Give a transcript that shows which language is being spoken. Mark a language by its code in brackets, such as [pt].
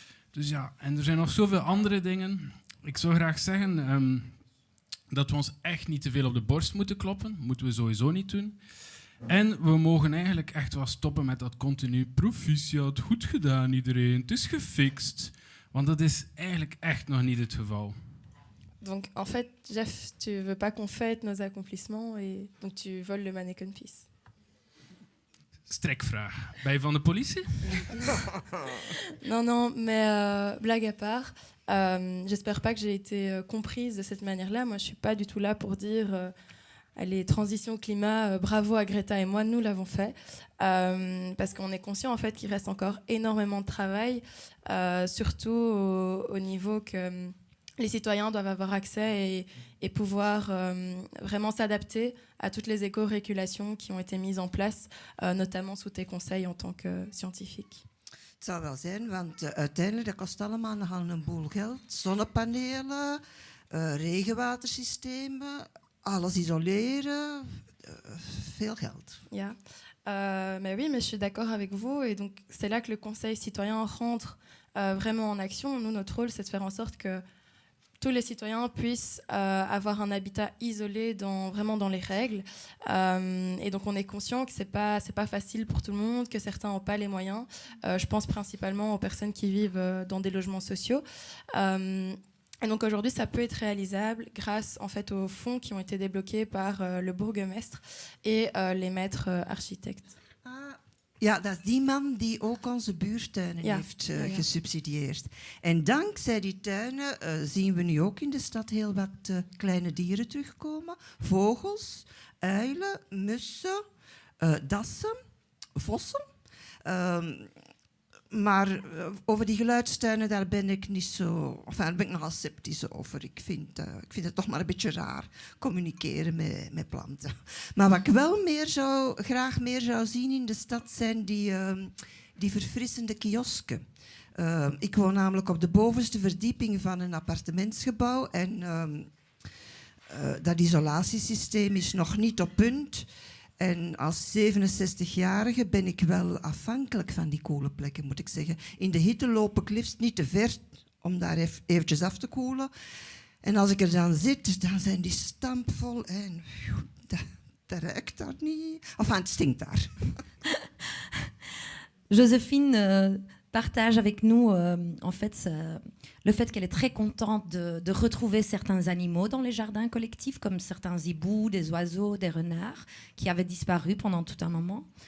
[nl] Dus ja, en er zijn nog zoveel andere dingen. Ik zou graag zeggen dat we ons echt niet te veel op de borst moeten kloppen. Moeten we sowieso niet doen. En we mogen eigenlijk echt wel stoppen met dat continu proficiat, goed gedaan iedereen, het is gefixt. Want dat is eigenlijk echt nog niet het geval. [fr] Donc en fait, Jeff, tu veux pas qu'on fête nos accomplissements et donc tu voles le mannequin fils. [nl] Strekvraag. Ben je van de politie? [fr] Non, mais blague à part, j'espère pas que j'ai été comprise de cette manière-là. Moi, je suis pas du tout là pour dire allez, transition climat, bravo à Greta et moi, nous l'avons fait. Parce qu'on est conscient en fait qu'il reste encore énormément de travail, surtout au niveau que les citoyens doivent avoir accès et pouvoir vraiment s'adapter à toutes les éco-régulations qui ont été mises en place, notamment sous tes conseils en tant que scientifique. [nl] Het zou wel zijn, want uiteindelijk dat kost allemaal nogal een boel geld. Zonnepanelen, regenwatersystemen, alles isoleren, veel geld. [fr] Ja, mais oui, mais je suis d'accord avec vous. Et donc, c'est là que le Conseil citoyen rentre vraiment en action. Nous, notre rôle, c'est de faire en sorte que tous les citoyens puissent avoir un habitat isolé vraiment dans les règles. Et donc, on est conscient que c'est pas facile pour tout le monde, que certains n'ont pas les moyens. Je pense principalement aux personnes qui vivent dans des logements sociaux. Et donc aujourd'hui, ça peut être réalisable grâce en fait aux fonds qui ont été débloqués par le bourgmestre et les maîtres architectes. [nl] Ja, dat is die man die ook onze buurtuinen heeft gesubsidieerd. En dankzij die tuinen zien we nu ook in de stad heel wat kleine dieren terugkomen. Vogels, uilen, mussen, dassen, vossen. Maar over die geluidstuinen, daar ben ik niet zo... Enfin, daar ben ik nogal sceptisch over. Ik vind het toch maar een beetje raar, communiceren met planten. Maar wat ik wel graag meer zou zien in de stad, zijn die verfrissende kiosken. Ik woon namelijk op de bovenste verdieping van een appartementsgebouw. En dat isolatiesysteem is nog niet op punt. En als 67-jarige ben ik wel afhankelijk van die koele plekken, moet ik zeggen. In de hitte loop ik liefst niet te ver om daar eventjes af te koelen. En als ik er dan zit, dan zijn die stampvol en dat ruikt daar niet. Enfin, het stinkt daar. [fr] Joséphine partage avec nous en fait le fait qu'elle est très contente de retrouver certains animaux dans les jardins collectifs, comme certains hiboux, des oiseaux, des renards, qui avaient disparu pendant tout un moment.